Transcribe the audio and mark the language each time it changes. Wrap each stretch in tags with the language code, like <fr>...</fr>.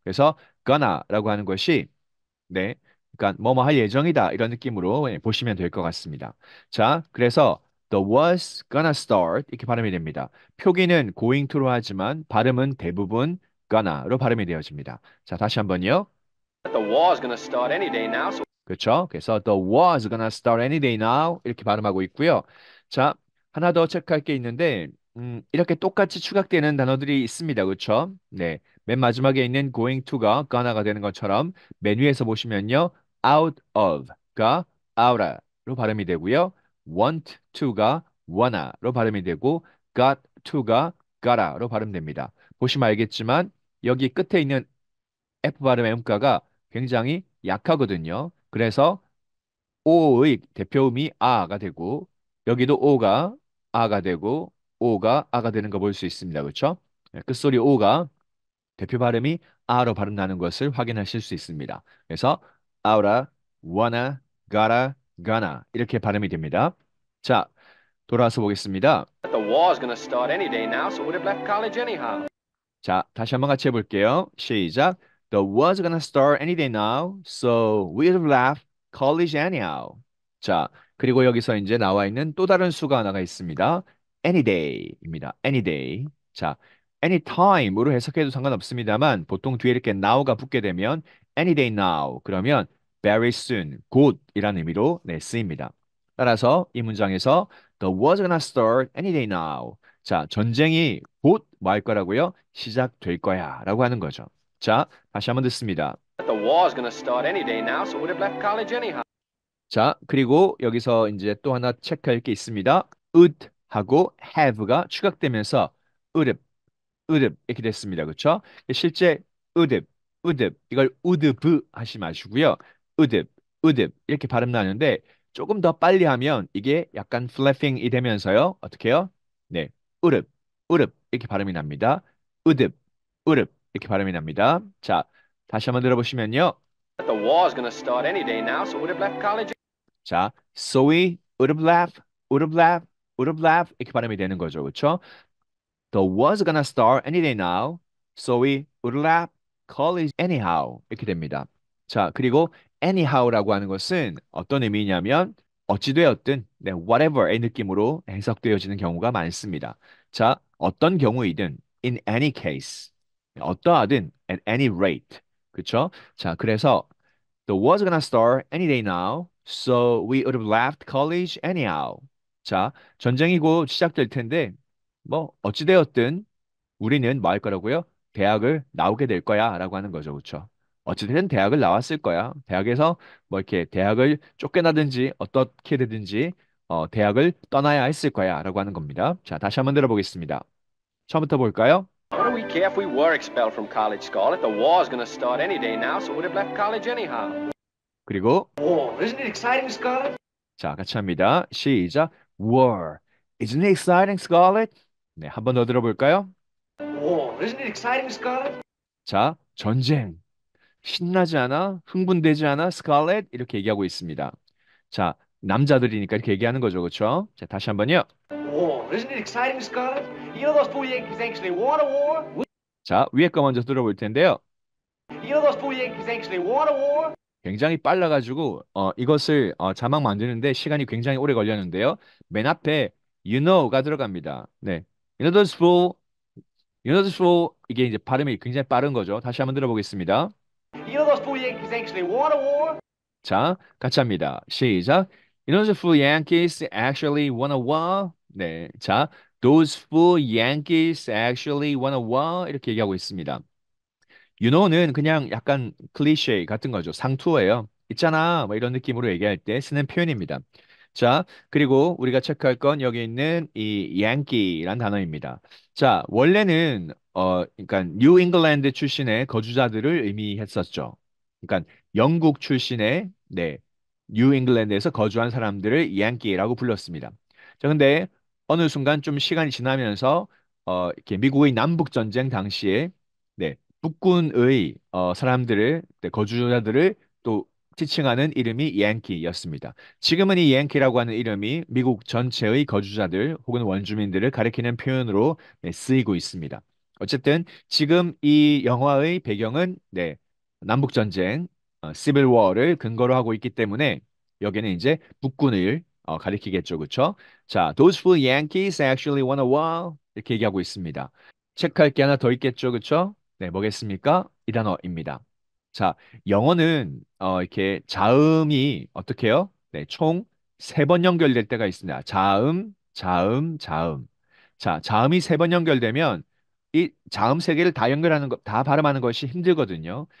<ko>그래서 gonna라고 하는 것이 네, 그러니까 뭐뭐 할 예정이다 이런 느낌으로 보시면 될 것 같습니다. 자, 그래서</ko> <en>the was gonna start</en> <ko>이렇게 발음이 됩니다. 표기는 going to로 하지만 발음은 대부분 gonna로 발음이 되어집니다. 자, 다시 한번요.</ko> <en>The war's gonna start any day now, so</en> <ko>그렇죠? 그래서</ko> <en>the war's gonna start any day now</en> <ko>이렇게 발음하고 있고요. 자, 하나 더 체크할 게 있는데 이렇게 똑같이 추각되는 단어들이 있습니다. 그렇죠? 네. 맨 마지막에 있는 going to가 gonna가 되는 것처럼 메뉴에서 보시면요. out of가 out로 발음이 되고요. want to가 wanna로 발음이 되고 got to가 gotta로 발음됩니다. 보시면 알겠지만 여기 끝에 있는 F 발음의 음가가 굉장히 약하거든요. 그래서 O의 대표음이 아가 되고 여기도 O가 아가 되고 O가 아가 되는 거 볼 수 있습니다. 그렇죠? 끝소리 O가 대표 발음이 아로 발음 나는 것을 확인하실 수 있습니다. 그래서 oughta, wanna, gotta, gonna 이렇게 발음이 됩니다. 자, 돌아와서 보겠습니다.</ko> <en>the war's gonna start any day now, so would have left college anyhow.</en> <ko>자, 다시 한번 같이 해볼게요. 시작.</ko> <en>The war's gonna start any day now, so we'd have left college anyhow.</en> <ko>자, 그리고 여기서 이제 나와 있는 또 다른 수가 하나가 있습니다.</ko> <en>Any day입니다. Any day.</en> <ko>자, anytime으로 해석해도 상관없습니다만 보통 뒤에 이렇게 now가 붙게 되면</ko> <en>any day now</en> <ko>그러면</ko> <en>very soon,</en> <ko>곧이라는 의미로 쓰입니다. 따라서 이 문장에서</ko> <en>The war's gonna start any day now.</en> <ko>자, 전쟁이 곧 뭐 할 거라고요? 시작될 거야 라고 하는 거죠. 자, 다시 한번 듣습니다.</ko> <en>The war's gonna start any day now, so would have left college anyhow.</en> <ko>자, 그리고 여기서 이제 또 하나 체크할 게 있습니다. would 하고 have가 추각되면서 would 의듭 이렇게 됐습니다. 그렇죠? 실제 의듭, 의듭 이걸 우드브 하시 마시고요. 의듭, 의듭 이렇게 발음 나는데 조금 더 빨리 하면 이게 약간 플래핑이 되면서요. 어떻게 해요? 네, 의릅, 의릅 이렇게 발음이 납니다. 의듭, 의릅 이렇게 발음이 납니다. 자, 다시 한번 들어보시면요.</ko> <en>The war's gonna start any day now, so would have left college. 자, so we would have laughed, would have laughed, would have laughed</en> <ko>이렇게 발음이 되는 거죠. 그렇죠?</ko> <en>The war's gonna start any day now, so we would lap college anyhow.</en> <ko>이렇게 됩니다. 자, 그리고 anyhow라고 하는 것은 어떤 의미냐면 어찌되었든 whatever의 느낌으로 해석되어지는 경우가 많습니다. 자, 어떤 경우이든</ko> <en>in any case,</en> <ko>어떠하든</ko> <en>at any rate.</en> <ko>그렇죠? 자, 그래서</ko> <en>the war's gonna start any day now, so we would have left college anyhow.</en> <ko>자, 전쟁이 곧 시작될 텐데 뭐 어찌되었든 우리는 뭐 할 거라고요? 대학을 나오게 될 거야라고 하는 거죠. 그렇죠? 어찌됐든 대학을 나왔을 거야. 대학에서 뭐 이렇게 대학을 쫓겨나든지 어떻게 되든지 대학을 떠나야 했을 거야라고 하는 겁니다. 자, 다시 한번 들어보겠습니다. 처음부터 볼까요?</ko> <en>What do we care if we were expelled from college, Scarlett? The war's gonna start any day now, so would have left college anyhow.</en> <ko>그리고</ko> <en>Oh, isn't it exciting, Scarlett?</en> <ko>자, 같이 합니다. 시작.</ko> <en>War. Isn't it exciting, Scarlett?</en> <ko>네, 한 번 더 들어볼까요?</ko> <en>Oh, isn't it exciting, Scarlett?</en> <ko>자, 전쟁. 신나지 않아? 흥분되지 않아? 스칼렛? 이렇게 얘기하고 있습니다. 자, 남자들이니까 이렇게 얘기하는 거죠. 그렇죠? 자, 다시 한번요.</ko> <en>Oh, isn't it exciting, Scarlett? You know those fool Yankees actually won a war?</en> <ko>자, 위에 거 먼저 들어볼 텐데요.</ko> <en>You know those fool Yankees actually won a war?</en> <ko>굉장히 빨라가지고 이것을 자막 만드는데 시간이 굉장히 오래 걸렸는데요. 맨 앞에 you know가 들어갑니다.</ko> <en>네, you know those fool, you know those fool</en> <ko>이게 이제 발음이 굉장히 빠른 거죠. 다시 한번 들어보겠습니다.</ko> <en>You know those fool Yankees actually won a war?</en> <ko>자, 같이 합니다. 시작.</ko> <en>You know the fool Yankees actually won a war?</en> <ko>네, 자,</ko> <en>those fool Yankees actually won a war?</en> <ko>이렇게 얘기하고 있습니다. You know는 그냥 약간 클리셰 같은 거죠. 상투어예요. 있잖아, 뭐 이런 느낌으로 얘기할 때 쓰는 표현입니다. 자, 그리고 우리가 체크할 건 여기 있는 이 Yankee란 단어입니다. 자, 원래는 그러니까 뉴 잉글랜드 출신의 거주자들을 의미했었죠. 그러니까 영국 출신의 네, 뉴 잉글랜드에서 거주한 사람들을 양키라고 불렀습니다. 자, 근데 어느 순간 좀 시간이 지나면서 이렇게 미국의 남북 전쟁 당시에 네, 북군의 사람들을 네, 거주자들을 또 지칭하는 이름이 양키였습니다. 지금은 이 양키라고 하는 이름이 미국 전체의 거주자들 혹은 원주민들을 가리키는 표현으로 네, 쓰이고 있습니다. 어쨌든 지금 이 영화의 배경은 네, 남북 전쟁, 시빌 워를 근거로 하고 있기 때문에 여기는 이제 북군을 가리키겠죠, 그렇죠?</ko> <en>자, those fool Yankees actually won a war</en> <ko>이렇게 얘기하고 있습니다. 체크할 게 하나 더 있겠죠, 그렇죠? 네, 뭐겠습니까? 이 단어입니다. 자, 영어는 이렇게 자음이 어떻게 해요? 네, 총 세 번 연결될 때가 있습니다. 자음, 자음, 자음. 자, 자음이 세 번 연결되면 이 자음 세 개를 다 연결하는 것, 다 발음하는 것이 힘들거든요.</ko>